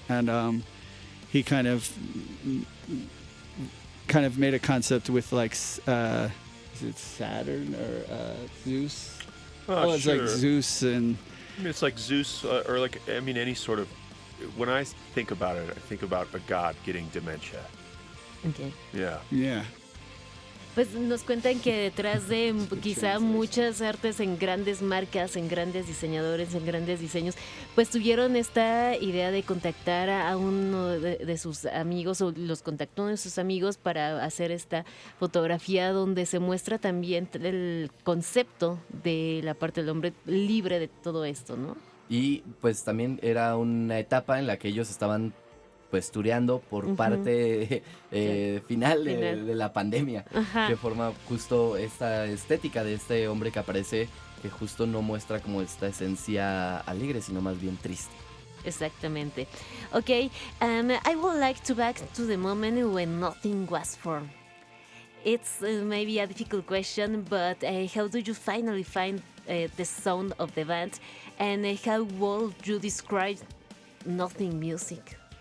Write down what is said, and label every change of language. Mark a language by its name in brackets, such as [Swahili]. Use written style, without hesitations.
[English] And he kind of made a concept with like, is it Saturn or Zeus? It's sure. like Zeus and... I mean, it's like Zeus, or like, I mean, any sort of... When I think about it, I think about a god getting dementia. Okay. Yeah. Yeah. [Spanish] Pues nos cuentan que detrás de quizá muchas artes en grandes marcas, en grandes diseñadores, en grandes diseños, pues tuvieron esta idea de contactar a uno de sus amigos, o los contactó de sus amigos para hacer esta fotografía donde se muestra también el concepto de la parte del hombre libre de todo esto, ¿no? Y pues también era una etapa en la que ellos estaban pues tureando por parte final de la pandemia. Ajá. Que forma justo esta estética de este hombre que aparece, que justo no muestra como esta esencia alegre, sino más bien triste. Exactamente. [English] Okay, I would like to back to the moment when Nothing was formed. It's maybe a difficult question, but how do you finally find the sound of the band, and how would you describe Nothing music?